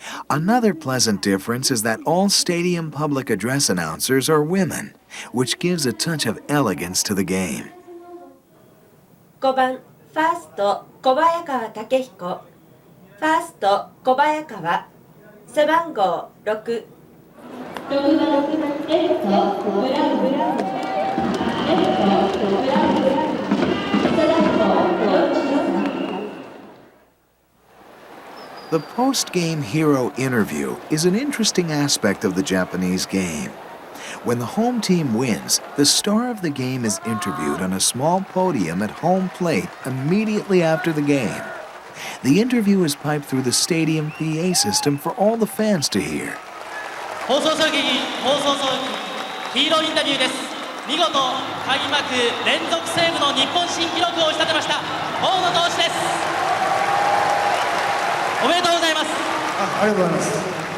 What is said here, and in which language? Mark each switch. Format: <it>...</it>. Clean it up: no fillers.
<en>Another pleasant difference is that all stadium public address announcers are women, which gives a touch of elegance to the game.</en> <ja>5番ファースト小早川武彦ファースト小早川背番号6 6番レフトブラウンレフトブラウン背番号43</ja> <en>The post-game hero interview is an interesting aspect of the Japanese game. When the home team wins, the star of the game is interviewed on a small podium at home plate immediately after the game. The interview is piped through the stadium PA system for all the fans to hear.</en> <ja>放送席ヒーローインタビューです。見事開幕連続セーブの日本新記録を打ち立てました大野投手です。おめでとうございます。ありがとうございます。</ja>